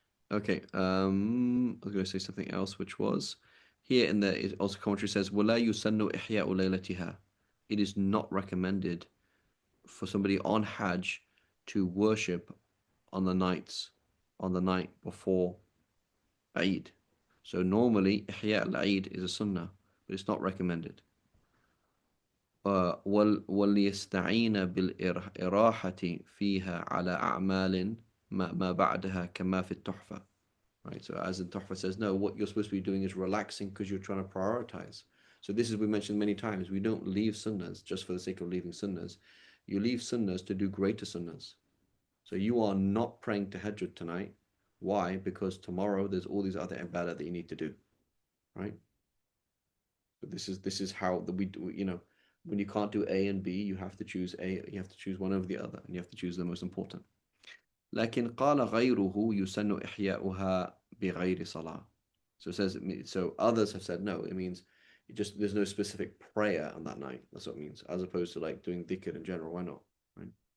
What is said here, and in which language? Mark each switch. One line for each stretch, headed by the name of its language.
English: Okay. I was going to say something else, which was here in the also commentary says
Arabic: ولا يسن إحياء ليلتها.
English: It is not recommended for somebody on Hajj to worship on the night before Eid. So normally Ihya al-Eid is a sunnah, but it's not recommended.
Arabic: وَلْيَسْتَعِينَ بِالْإِرَاحَةِ فِيهَا عَلَى أَعْمَالٍ ما بعدها كما في التحفة.
English: Right, so as the Tuhfa says, no, what you're supposed to be doing is relaxing because you're trying to prioritize. So this is, we mentioned many times, we don't leave sunnahs just for the sake of leaving sunnahs. You leave sunnahs to do greater sunnahs. So you are not praying tahajjud tonight. Why? Because tomorrow there's all these other ibadah that you need to do, right? So this is how we do. When you can't do A and B, you have to choose A. You have to choose one over the other, and you have to choose the most important.
Arabic: لكن قال غيره يسن إحياؤها بغير صلاة.
English: So it says, so others have said no. It means there's no specific prayer on that night. That's what it means, as opposed to like doing dhikr in general. Why not? Right?